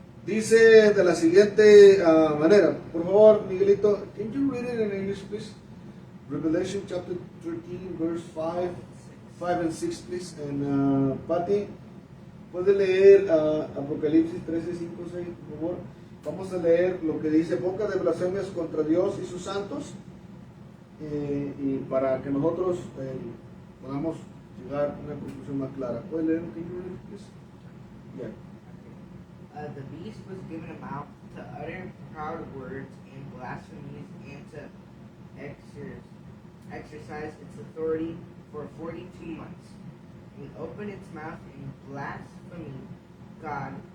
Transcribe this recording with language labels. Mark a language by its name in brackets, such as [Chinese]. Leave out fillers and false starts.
[Spanish] Dice de la siguiente manera. Por favor, [English] Miguelito, can you read it in English, please? Revelation chapter 13, verse 5 and 6, please. [Spanish] And Patty, ¿puede leer Apocalipsis 13, 5, 6, por favor? Vamos a leer lo que dice: boca de blasfemias contra Dios y sus santos, y para que nosotros podamos llegar a una conclusión más clara. ¿Puede leer? [English] Can you read it, please? Yeah. The beast was given a mouth to utter proud words and blasphemies, and to exercise its authority for 42 months. It opened its mouth in blasphemy God.